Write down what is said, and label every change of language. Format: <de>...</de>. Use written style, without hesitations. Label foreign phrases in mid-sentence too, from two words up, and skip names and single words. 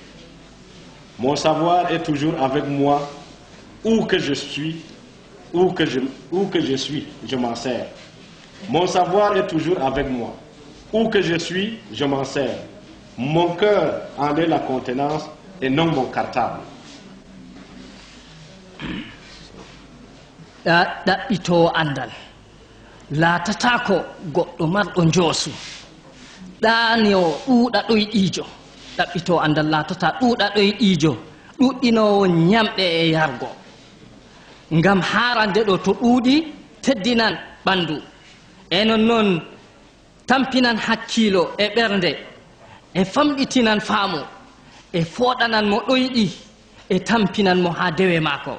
<fr>Mon savoir est toujours avec moi, où que je suis, je m'en sers. Mon savoir est toujours avec moi. Où que je suis, je m'en sers. Mon cœur en est la contenance et non mon cartable.</fr> <ff>ɗaɓɓito andal laatata ko goɗɗo marɗo njoosu ɗani o ɗuuɗa ɗoyɗiijo. ɗaɓɓito andal laatata ɗuuɗa ɗoyɗiijo ɗuɗɗinowo ñamɗe e yargo, ngam harande ɗo to ɗuuɗi teddinan ɓandu e non tampinan hakkilo e ɓernde e famɗitinan faamu e fooɗanan mo ɗoyɗi e tampinan mo ha dewe maako.</ff>